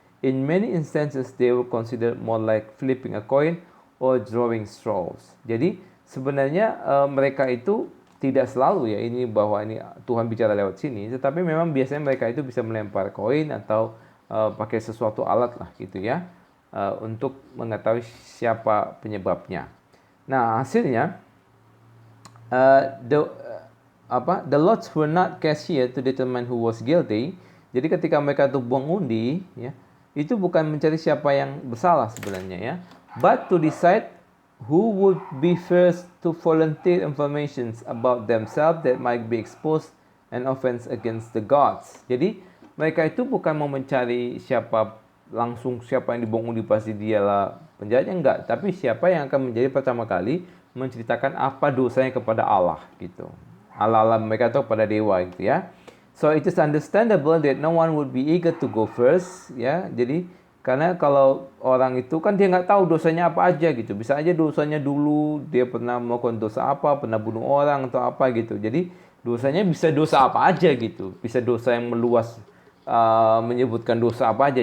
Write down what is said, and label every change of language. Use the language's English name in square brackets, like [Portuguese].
[English] In many instances they were considered more like flipping a coin or drawing straws. [Indonesian] Jadi sebenarnya mereka itu tidak selalu ya ini bahwa ini Tuhan bicara lewat sini, tetapi memang biasanya mereka itu bisa melempar koin atau pakai sesuatu alat lah gitu ya, untuk mengetahui siapa penyebabnya. Nah hasilnya [English] the lots were not cast here to determine who was guilty. [Indonesian] Jadi ketika mereka tuh buang undi ya, itu bukan mencari siapa yang bersalah sebenarnya ya, [English] but to decide who would be first to volunteer information about themselves that might be exposed an offense against the gods. [Indonesian] Jadi mereka itu bukan mau mencari siapa yang dibuang undi pasti dialah penjahatnya, enggak, tapi siapa yang akan menjadi pertama kali menceritakan apa dosanya kepada Allah gitu. Allah mereka atau kepada dewa gitu ya. [English] So it is understandable that no one would be eager to go first ya. [Indonesian] Jadi karena kalau orang itu kan dia nggak tahu dosanya apa aja gitu. Bisa aja dosanya dulu dia pernah melakukan dosa apa, pernah bunuh orang atau apa gitu. Jadi dosanya bisa dosa apa aja gitu. Bisa dosa yang meluas, menyebutkan dosa apa aja.